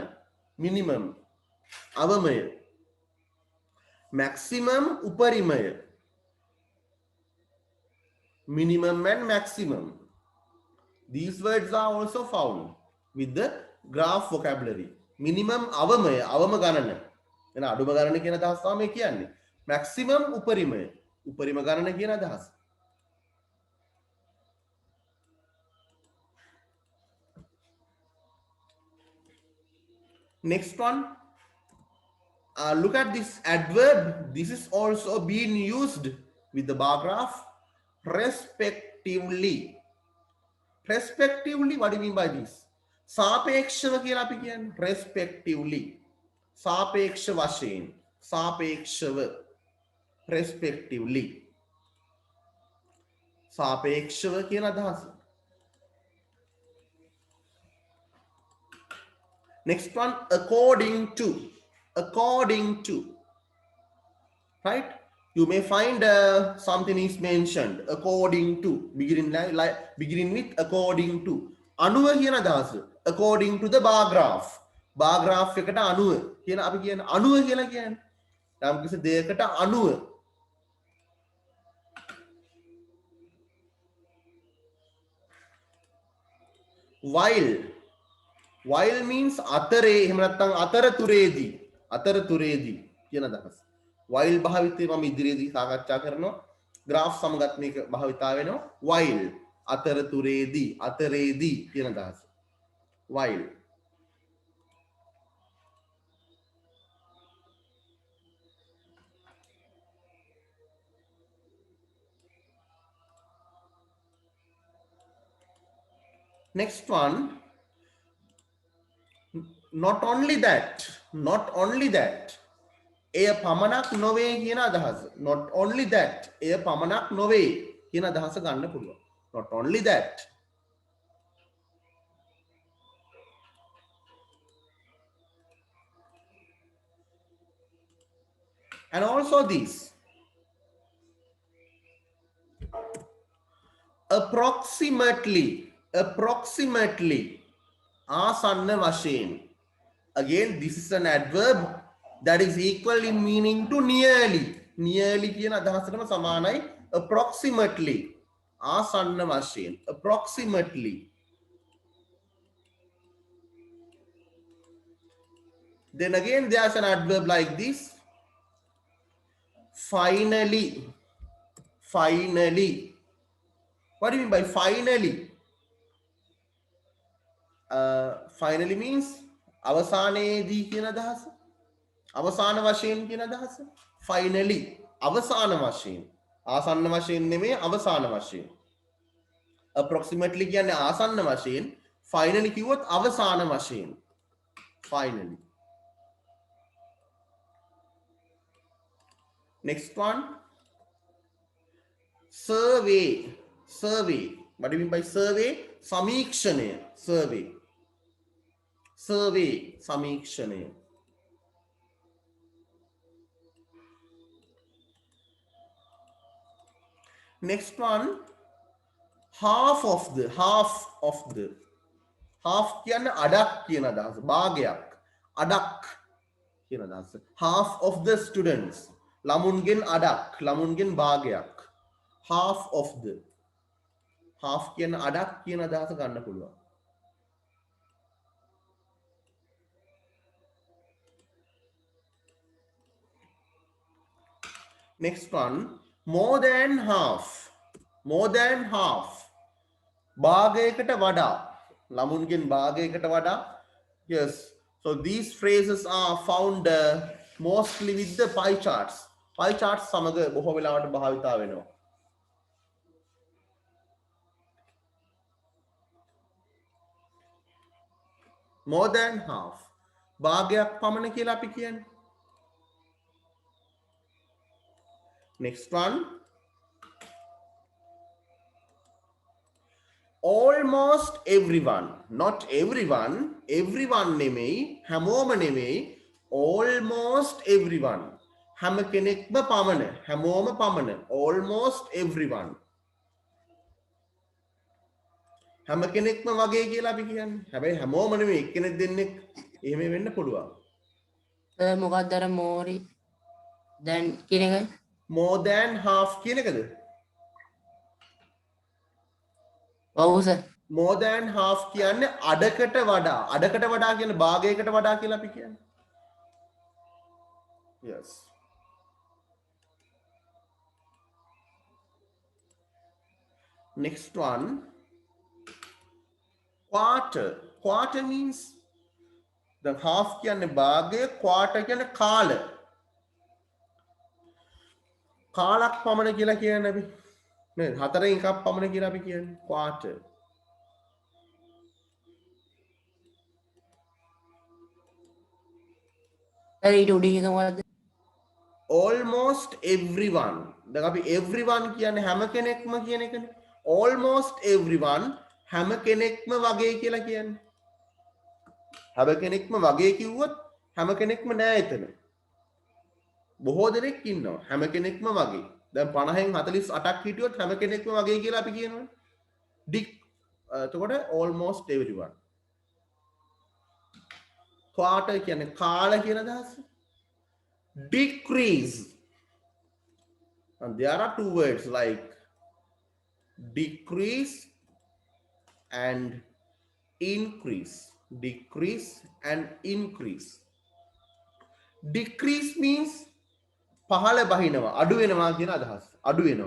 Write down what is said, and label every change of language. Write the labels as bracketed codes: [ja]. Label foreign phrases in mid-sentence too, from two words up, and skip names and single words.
[si] Minimum avamaya. Maximum uparimaya. [en] Minimum and maximum. These words are also found with the graph vocabulary. [si] Minimum අවමය, අවම ගණන. එන අඩුම ගණන කියන අදහස තමයි කියන්නේ. maximum උපරිමය. උපරිම ගණන කියන අදහස. [en] Next one. Look at this adverb. This is also being used with the bar graph. Respectively. Respectively, what do you mean by this? [si] සාපේක්ෂව කියලා අපි කියන්නේ. Respectively. සාපේක්ෂ වශයෙන්. සාපේක්ෂව. Respectively. සාපේක්ෂව කියන අදහස. [en] Next one, according to. According to. Right? You may find something is mentioned according to, beginning with according to. [si] අනුව කියන අදහස. [en] According to the bar graph. bar graph [si] එකට අනුව කියන අපි කියන අනුව කියලා කියන්නේ. යම් කිසි දෙයකට අනුව. [en] while means [si] අතරේ එහෙම නැත්නම් අතරතුරේදී කියන අදහස. while භාවිතය මම ඉදිරියේදී සාකච්ඡා කරනවා. graph සමගත් මේක භාවිතා වෙනවා. while අතරේදී කියන අදහස. [en] while. Next one, not only that [si] එය පමණක් නොවේ කියන අදහස. [en] not only that [si] එය පමණක් නොවේ කියන අදහස ගන්න පුළුවන්. [en] not only that. and also this approximately [si] ආසන්න වශයෙන්. [en] again this is an adverb that is equal in meaning to nearly [si] කියන අදහසටම සමානයි [en] approximately [si] ආසන්න වශයෙන්. [en] approximately. then again there's an adverb like this, finally. What do you mean by finally? Finally means [si] අවසානයේදී කියන අදහස. අවසාන වශයෙන් කියන අදහස. finally අවසාන වශයෙන්. ආසන්න වශයෙන් නෙමෙයි අවසාන වශයෙන්. approximately කියන්නේ ආසන්න වශයෙන්. finally කිව්වොත් අවසාන වශයෙන්. [en] finally. next one, survey. What do you mean by survey? [si] samikshane. survey samikshane. [en] next one, half of the half කියන්නේ [si] අඩක් කියන අදහස. භාගයක් අඩක් කියන අදහස. [en] half of the students [si] ළමුන්ගෙන් අඩක් ළමුන්ගෙන් භාගයක්. [en] half of the half [si] කියන අඩක් කියන අදහස ගන්න පුළුවන්. [en] next one, more than half [si] භාගයකට වඩා ළමුන්ගෙන් භාගයකට වඩා. [en] yes, so these phrases are found mostly with the pie charts [si] සමග බොහෝ වෙලාවට භාවිතා වෙනවා. [en] more than half [si] භාගයක් පමණ කියලා අපි කියන්නේ. [en] next one, almost everyone. not everyone [si] නෙමෙයි හැමෝම නෙමෙයි. [en] almost everyone [si] හැම කෙනෙක්ම පමණ හැමෝම පමණ. [en] almost everyone [si] හැම කෙනෙක්ම වගේ කියලා අපි කියන්නේ. හැබැයි හැමෝම නෙමෙයි එක්කෙනෙක් දෙන්නෙක් එහෙම වෙන්න පුළුවන්. මොකක්ද අර මෝරි දැන් කියන එක? [en] more than half [si] කියන එකද? ඔව් සර්. [en] more than half [si] කියන්නේ අඩකට වඩා කියන භාගයකට වඩා කියලා අපි කියන්නේ. [en] yes. next one, quarter means the half [si] කියන්නේ භාගය, [en] quarter [si] කියන්නේ කාල. කාලක් පමණ කියලා කියන්නේ අපි නේද? හතරෙන් එකක් පමණ කියලා අපි කියන්නේ quarter. ඊට උඩින් එක මොකද්ද? [en] almost everyone. [si] දැන් අපි everyone කියන්නේ හැම කෙනෙක්ම කියන එකනේ. [en] almost everyone [si] හැම කෙනෙක්ම වගේ කියලා කියන්නේ. හැම කෙනෙක්ම වගේ කිව්වොත් හැම කෙනෙක්ම නෑ එතන. බොහෝ දෙනෙක් ඉන්නවා. හැම කෙනෙක්ම වගේ. දැන් 50න් 48ක් හිටියොත් හැම කෙනෙක්ම වගේ කියලා අපි කියනවනේ. [en] එතකොට almost everyone. [si] quarter කියන්නේ කාල කියන අදහස. [en] Decrease. And there are two words like decrease and increase. Decrease and increase. Decrease means [si] පහළ බහිනවා අඩු වෙනවා කියන අදහස. අඩු වෙනවා.